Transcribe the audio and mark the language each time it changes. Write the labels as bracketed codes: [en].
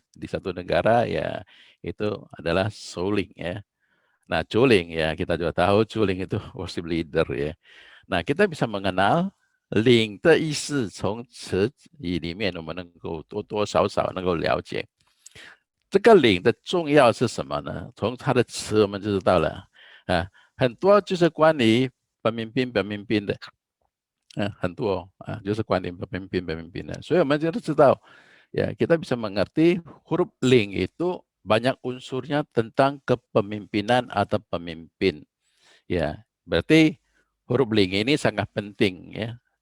[id] Di satu negara ya itu adalah souling ya. Nah, Chuling ya, kita juga tahu Chuling itu worship leader ya. Nah, kita bisa mengenal [zh] 领的意思，从词语里面我们能够多多少少能够了解。这个领的重要是什么呢？从它的词我们就知道 [id] 了很多就是关于pemimpin 的很多就是关于pemimpin的，所以我们就知道kita bisa mengerti huruf ling itu banyak unsurnya tentang kepemimpinan atau pemimpin berarti huruf ling ini sangat penting ya.